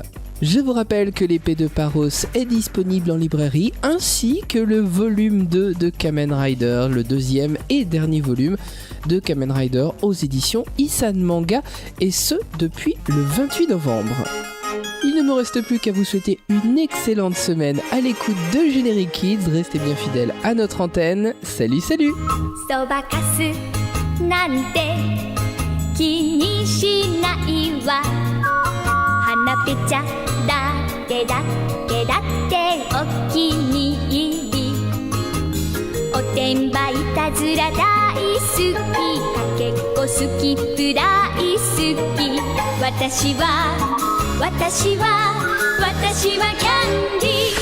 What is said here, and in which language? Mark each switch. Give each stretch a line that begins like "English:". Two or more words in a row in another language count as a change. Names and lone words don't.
French: Je vous rappelle que l'épée de Paros est disponible en librairie, ainsi que le volume 2 de Kamen Rider, le deuxième et dernier volume de Kamen Rider aux éditions Isan Manga, et ce depuis le 28 novembre. Il ne me reste plus qu'à vous souhaiter une excellente semaine à l'écoute de Générique Kids. Restez bien fidèles à notre antenne. Salut, salut!
Japanese: おてんばいたずら大好きかけっこ好きプライ好き私はキャンディー